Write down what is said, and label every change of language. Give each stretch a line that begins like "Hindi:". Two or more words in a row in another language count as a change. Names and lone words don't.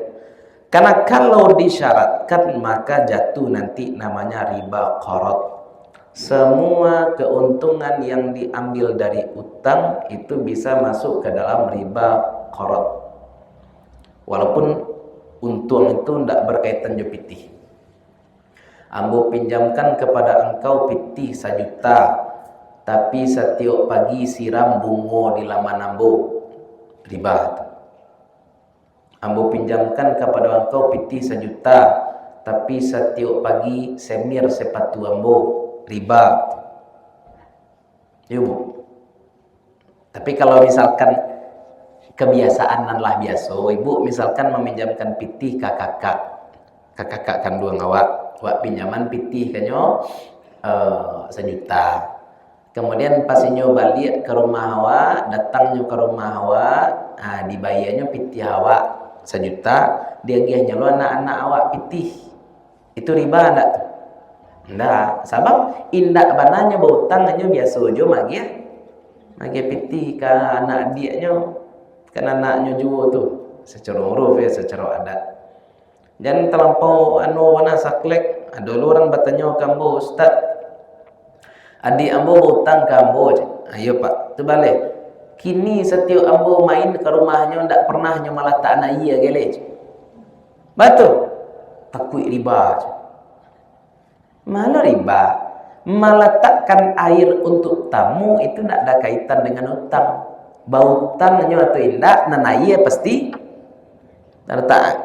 Indonesian: Karena kalau disyaratkan maka jatuh nanti namanya riba qarad. Semua keuntungan yang diambil dari utang itu bisa masuk ke dalam riba qarad. Walaupun untung itu tidak berkaitan jo pitih. Ambo pinjamkan kepada engkau pitih 1 juta, tapi setiap pagi siram bunga di laman ambo, riba. Ambo pinjamkan kepada engkau pitih 1 juta, tapi setiap pagi semir sepatu ambo, riba. Ya Bu. Tapi kalau misalkan kebiasaan lah biasa, Ibu misalkan meminjamkan pitih ke kakak kandung awak pinjaman
Minangkabau: pitih kanyo
Indonesian: 1 juta.
Minangkabau: Kemudian pas inyo balik ke rumah awak, datangnya ke rumah awak, dibayarnya pitih awak 1 juta, dia giahnya lo anak-anak awak pitih.
Indonesian: Itu riba enggak tuh? Enggak, sebab
Minangkabau: indak bananya
Indonesian: berutang hanya biasa aja magi pitih ke anak adiknya, kan anaknya juga tuh secara uruf ya, secara adat. Jangan terlampau wana saklek. Ada orang bertanya ke ambo, Ustaz, adik ambo berutang ke ambo.
Minangkabau: Ayo Pak, tu balik. Kini setiap ambo main ke rumahnya ndak pernah malah tak ana iya gele.
Indonesian: Betul. Takut riba. Malah riba. Meletakkan air untuk tamu itu ndak ada kaitan dengan utang.
Minangkabau: Bautangnya atau indak nanaya pasti tak.